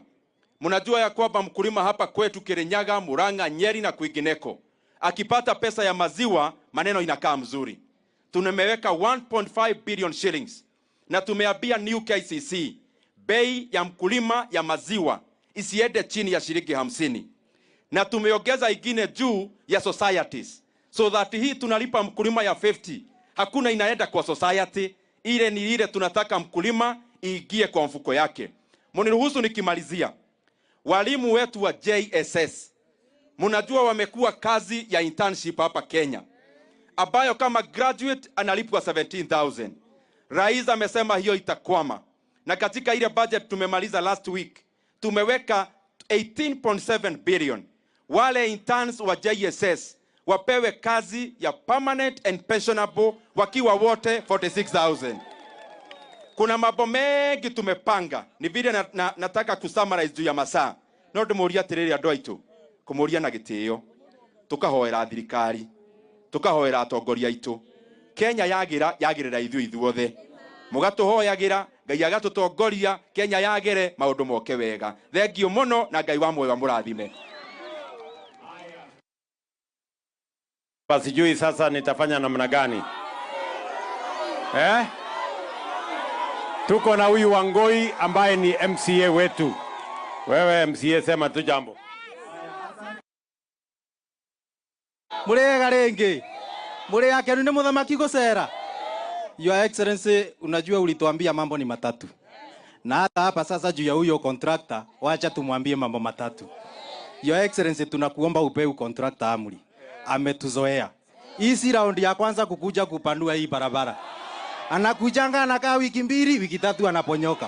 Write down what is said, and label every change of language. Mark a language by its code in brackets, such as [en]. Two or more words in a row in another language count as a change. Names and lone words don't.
[sw] Mnajua ya kwamba mkulima hapa kwetu Kirinyaga, Murang'a, Nyeri na kwingineko, akipata pesa ya maziwa maneno inakaa mzuri. Tumeweka 1.5 [en] billion shillings [sw] na tumeambia new KCC bei ya mkulima ya maziwa isiende chini ya shilingi 50, na tumeongeza ingine juu ya societies, [en] so that [sw] hii tunalipa mkulima ya 50 hakuna inaenda kwa society, ile ni ile tunataka mkulima iingie kwa mfuko yake. Mniruhusu nikimalizia, walimu wetu wa JSS, mnajua wamekuwa kazi ya internship hapa Kenya, ambayo kama graduate analipwa 17,000. Rais amesema hiyo itakwama, na katika ile budget tumemaliza [en] last week [sw] tumeweka 18.7 billion. Wale interns wa JSS wapewe kazi ya [en] permanent and pensionable [sw] wakiwa wote 46,000. Kuna mambo mengi tumepanga, ni vile nataka kusummarize juu ya masaa. [ki] No ndumuria tiriri andu aitu, kumuria na gitio, tukahoera thirikari, tukahoera atongoria aitu. Kenya yagirira ithuothe, mugatuhoyagira Ngai agatutongoria, Kenya yagere maundu moke wega. Thengiũ muno na Ngai wa muoyo mũrathime. [sw] Sijui sasa nitafanya namna gani? Tuko na huyu Wangoi ambaye ni MCA wetu. Wewe MCA, sema tu jambo. [ki] Murega rengi. Murega kenu ni muthamaki gũcera. [en] Your Excellency, [sw] unajua ulituambia mambo ni matatu. Na hata hapa sasa juu ya huyo contractor, wacha tumwambie mambo matatu. [en] Your Excellency, [sw] tunakuomba upeu contractor amri. Ametuzoea. Hii si round ya kwanza kukuja kupanua hii barabara. Anakujanga anakaa wiki 2, wiki 3 anaponyoka.